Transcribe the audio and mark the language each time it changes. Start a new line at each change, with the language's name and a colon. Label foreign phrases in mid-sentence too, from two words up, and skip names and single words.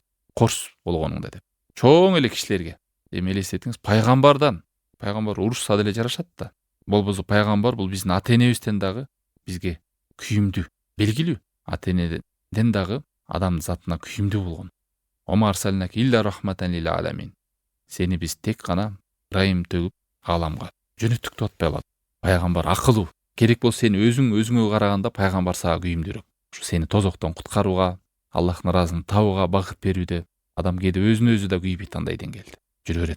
Kyrgyz: Корс болгонуңда деп. Чоң эле кишилерге эми элестетиңиз, пайгамбар урушса деле жарашат да. Болбосо пайгамбар бул биздин ата-энебизден дагы бизге күйүмдүү, белгилүү. Ата-энеден дагы адам затына күйүмдүү болгон.
Arabic: "وما أرسلناك إلا رحمة للعالمين".
Kyrgyz: Сени биз тек гана ырайым төгүп ааламга жөнөттүк деп атпай калат. Пайгамбар акылуу. Керек болсо сен өзүңө караганда пайгамбар сага күйүмдүүрөөк. Ушу сени тозоктон куткарууга, Аллахтын ыраазылыгын табууга багыт берүүдө адам кээде өзүнө өзү да күйбөйт андай деңгээлде жүрө берет.